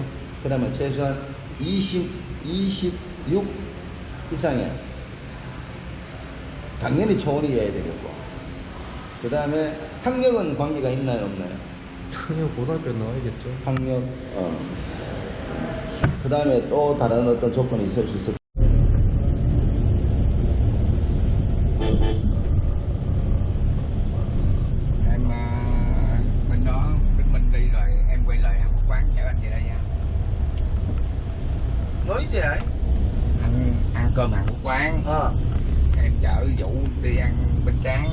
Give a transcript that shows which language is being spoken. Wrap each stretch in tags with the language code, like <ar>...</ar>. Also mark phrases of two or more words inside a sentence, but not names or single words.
<ko>그 다음에 최소한 26 이상이야. 당연히 초혼이어야 되겠고 그 다음에 학력은 관계가 있나요 없나요? 그냥 고등학교 나와야겠죠. 학력 그 다음에 또 다른 어떤 조건이 있을 수 있을</ko> <vi>Bên đó mình đi rồi em quay lại một quán chở anh về đây nha. nói gì ấy? Anh ăn cơm hàng một quán em chở Vũ đi ăn bên Tráng.</vi>